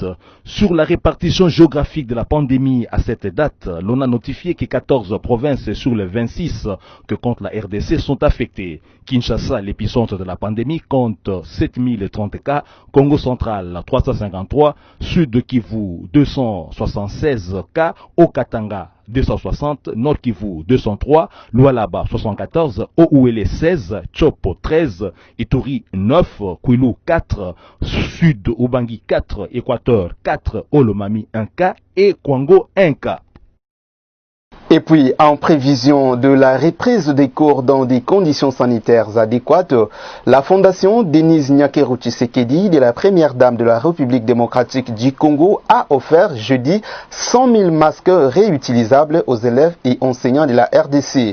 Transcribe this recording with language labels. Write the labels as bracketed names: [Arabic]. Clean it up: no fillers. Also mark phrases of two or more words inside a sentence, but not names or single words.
[French] Sur la répartition géographique de la pandémie à cette date, l'on a notifié que 14 provinces sur les 26 que compte la RDC sont affectées. Kinshasa, l'épicentre de la pandémie, compte 7030 cas, Congo central 353, Sud Kivu 276 cas, Haut-Katanga 260, Nord Kivu 203, Lualaba 74, Ouele 16, Chopo 13, Ituri 9, Kwilu 4, Sud Ubangi 4, Équateur 4, Olomami 1 cas et Kwango 1 cas. Et puis, en prévision de la reprise des cours dans des conditions sanitaires adéquates, la Fondation Denise Nyakeru Tshisekedi de la première dame de la République démocratique du Congo a offert jeudi 100 000 masques réutilisables aux élèves et enseignants de la RDC.